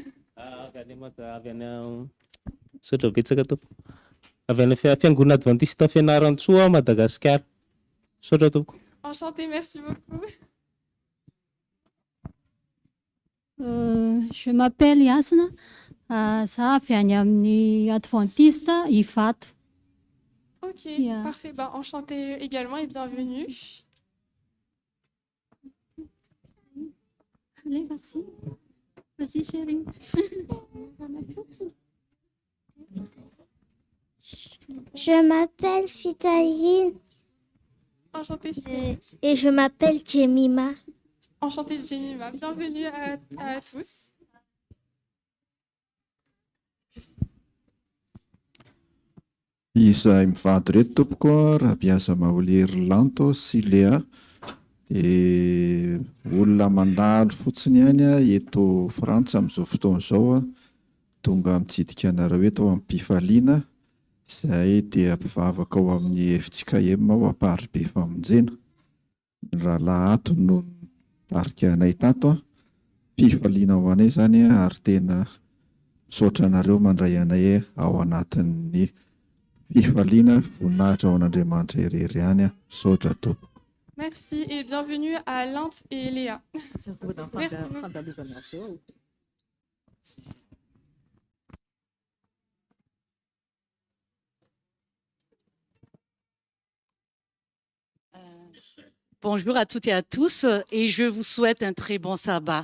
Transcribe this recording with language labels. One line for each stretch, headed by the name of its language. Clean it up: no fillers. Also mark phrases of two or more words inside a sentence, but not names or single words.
French: Enchantée, merci beaucoup. Je m'appelle Yasna.
Malagasy: Ça avy any amin'ny adventiste Ivato.
French: Ok, parfait. Enchantée également et bienvenue. Allez, vas-y. Vas-y, chérie. Je m'appelle Fitaline. Enchantée. Et je m'appelle Jemima. Enchantée, Jemima. Bienvenue à tous.
Malagasy: Izahay mivady reto tompoko raha biasa maholery lanto sy lea dia olona mandalo fotsiny ihany eto Frantsa amin'izao fotoana izao tonga mitsidika anareo eto amin'ny mpifaliana izay dia mpivavaka ao amin'ny FJKM ao Amparibe Famonjena. Raha lahato no tarika anay tato mpifaliana ho anay izany ary tena misaotra anareo mandray anay ao anatin'ny fifaliana voninahitra ao an'Andriamanitra irery ihany. Misaotra tompoko.
French: Merci et bienvenue à Linte et Léa. Merci. Bonjour à toutes et à tous et je vous souhaite un très bon sabbat.